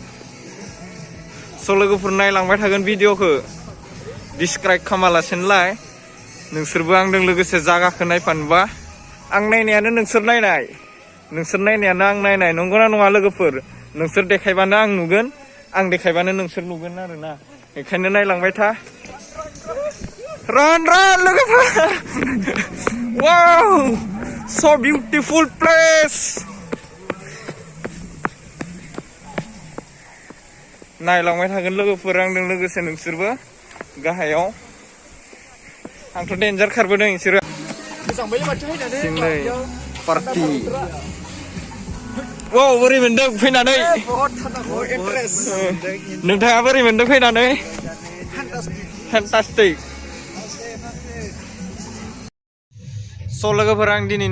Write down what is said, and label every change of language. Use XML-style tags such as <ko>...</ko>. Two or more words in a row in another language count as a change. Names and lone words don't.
<brx>स' लोगोफोर नायलांबाय थागोन भिडिअखौ डिसक्राइब खालामालासेनोलाय नोंसोरबो आंजों लोगोसे जायगाखौ नायफानोबा आं नायनायानो नोंसोर नायनायानो आं नायनाय नंगौना नङा लोगोफोर नोंसोर देखायबानो आं नुगोन आं देखायबानो नोंसोर नुगोन आरोना बेखायनो नायलांबाय था</brx> <en>Run, look at that! Wow! So beautiful place!</en> <brx>नायलांबाय थागोन लोगोफोर आंजों लोगोसे नोंसोरबो गाहायाव आंथ' डेन्जार खारबोदों नोंसोरो पार्टि wow बोरै मोनदों फैनानै नोंथाङा बोरै मोनदों फैनानै fantastic स' लोगोफोर आं दिनैनि</brx>